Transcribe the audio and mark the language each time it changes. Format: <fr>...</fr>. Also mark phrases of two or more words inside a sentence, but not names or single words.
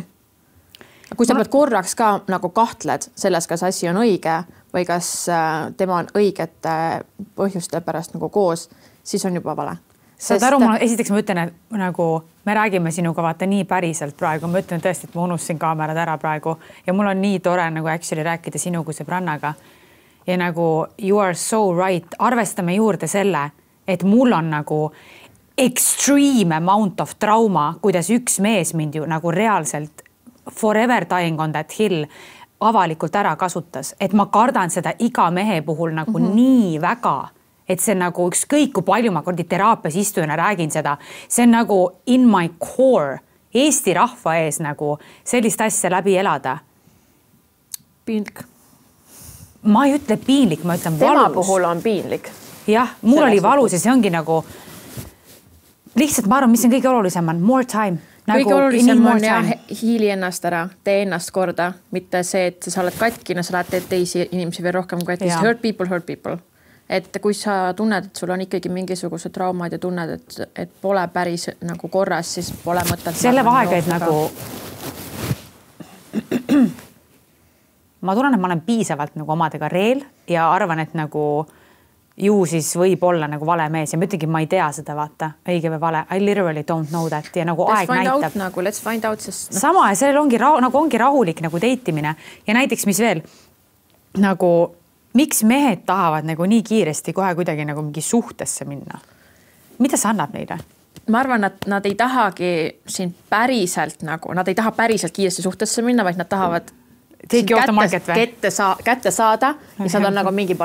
<et>Kui sa pead korraks ka nagu kahtled selles, kas asi on õige või kas tema on õigete põhjuste pärast nagu koos, siis on juba vale. Saad aru, esiteks ma ütlen, et nagu me räägime sinuga vaata nii päriselt praegu. Ma ütlen tõesti, et ma unustasin kaamerad ära praegu ja mul on nii tore nagu actually rääkida sinu kui sõbrannaga. Ja nagu</et> <en>you are so right.</en> <et>Arvestame juurde selle, et mul on nagu</et> <en>extreme amount of trauma,</en> <et>kuidas üks mees mind ju nagu reaalselt</et> <en>forever dying on that hill</en> <et>avalikult ära kasutas. Et ma kardan seda iga mehe puhul nagu nii väga. Et see nagu ükskõik kui palju ma kordi teraapias istujana räägin seda, see on nagu</et> <en>in my core</en> <et>Eesti rahva ees nagu sellist asja läbi elada. Piinlik. Ma ei ütle piinlik, ma ütlen valus. Tema puhul on piinlik. Jah, mul oli valus ja see ongi nagu lihtsalt ma arvan, mis on kõige olulisem on</et> <en>more time.</en> <et>Kõige olulisem on ja hiili ennast ära, tee ennast korda, mitte see, et sa oled katkina, sa lähed teed teisi inimesi veel rohkem kui et</et> <en>hurt people.</en> <et>Et kui sa tunned, et sul on ikkagi mingisugused traumad ja tunned, et pole päris nagu korras, siis pole mõtet. Selle vahega, et nagu ma tunnen, et ma olen piisavalt nagu omadega reel ja arvan, et nagu ju siis võib olla nagu vale mees ja ma ütlengi, ma ei tea seda vaata, õige või vale.</et> <en>I literally don't know that</en> <et>ja nagu aeg näitab.</et> <en>Let's find out,</en> <et>sest sama ja sellel ongi rahulik nagu deitimine ja näiteks mis veel nagu miks mehed tahavad nagu nii kiiresti kohe kuidagi nagu mingi suhtesse minna? Mida see annab neile? Ma arvan, et nad ei tahagi siin päriselt nagu, nad ei taha päriselt kiiresti suhtesse minna, vaid nad tahavad kätte saada ja seda on nagu mingi pai.</et>